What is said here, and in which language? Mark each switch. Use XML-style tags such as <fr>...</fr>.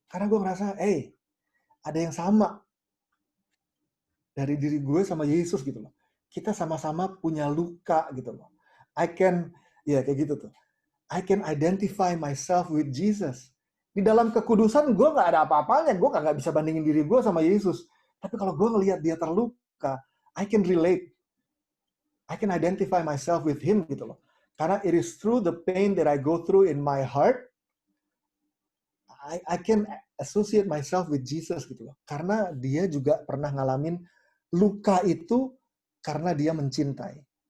<id>Karena gue ngerasa, ada yang sama dari diri gue sama Yesus gitu loh. Kita sama-sama punya luka gitu loh. Kayak gitu tuh.</id> <en>I can identify myself with Jesus.</en> <id>Di dalam kekudusan gue nggak ada apa-apanya. Gue nggak bisa bandingin diri gue sama Yesus. Tapi kalau gue ngelihat dia terluka,</id> <en>I can relate. I can identify myself with him</en> <id>gitu loh.</id> <en>Karena it is through the pain that I go through in my heart, I can associate myself with Jesus gitu loh.</en> <id>Karena dia juga pernah ngalamin luka itu karena dia mencintai.</id>